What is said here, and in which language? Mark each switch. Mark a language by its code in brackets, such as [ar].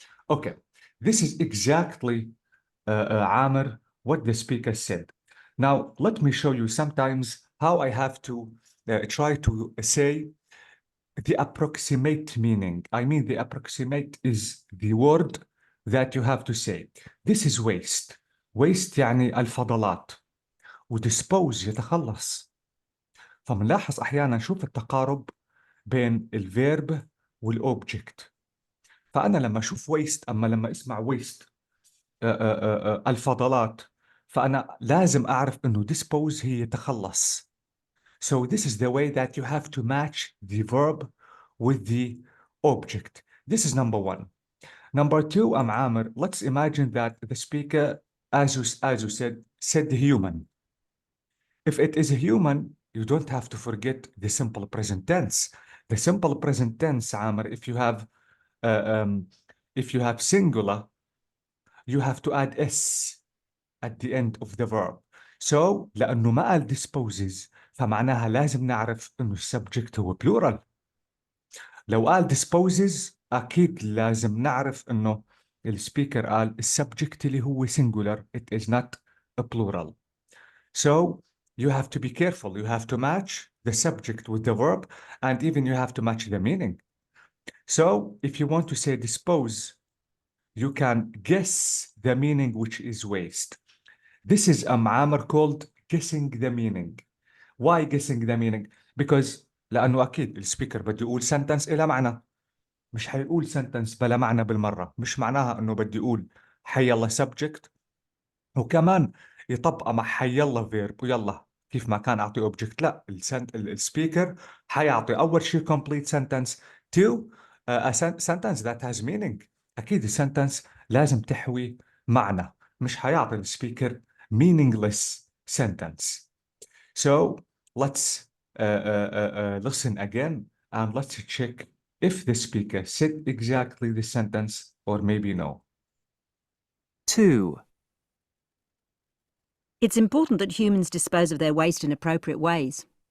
[en] Okay, this is exactly, Amr, what the speaker said. Now, let me show you sometimes how I have to try to say the approximate meaning. I mean, the approximate is the word that you have to say. This is waste. [ar] Waste يعني الفضلات. وdispose يتخلص. فمنلاحظ أحيانا نشوف التقارب بين الفيرب والأوبجكت. فأنا لما أشوف waste أما لما أسمع waste الفضلات فأنا لازم أعرف إنه dispose هي يتخلص. [en] So this is the way that you have to match the verb with the object. This is number one. Number two, Amr, let's imagine that the speaker, as you said human. If it is a human, you don't have to forget the simple present tense. The simple present tense, Amr, uh, um, if you have singular, you have to add s at the end of the verb. [ar] So لأنه ما قال disposes فمعناها لازم نعرف إنه السبجكت هو plural. لو قال disposes أكيد لازم نعرف إنه السبيكر قال السبجكت اللي هو singular, [en] it is not a plural. So you have to be careful. You have to match the subject with the verb, and even you have to match the meaning. So if you want to say dispose, you can guess the meaning, which is waste. This is a معامر called guessing the meaning. Why guessing the meaning? [ar] Because لأنه أكيد السبيكر بده يقول sentence إلى معنى. مش حيقول sentence بلا معنى بالمرة. مش معناها إنه بدي يقول حي الله subject وكمان يطبقها مع حي الله فيرب ويلا كيف ما كان اعطي اوبجكت. لا، السبيكر حيعطي اول شيء [en] complete sentence to a sentence that has meaning. [ar] اكيد السنتنس لازم تحوي معنى، مش حيعطي السبيكر [en] meaningless sentence. So let's listen again and let's check if the speaker said exactly the sentence or maybe no. 2. It's important that humans dispose of their waste in appropriate ways.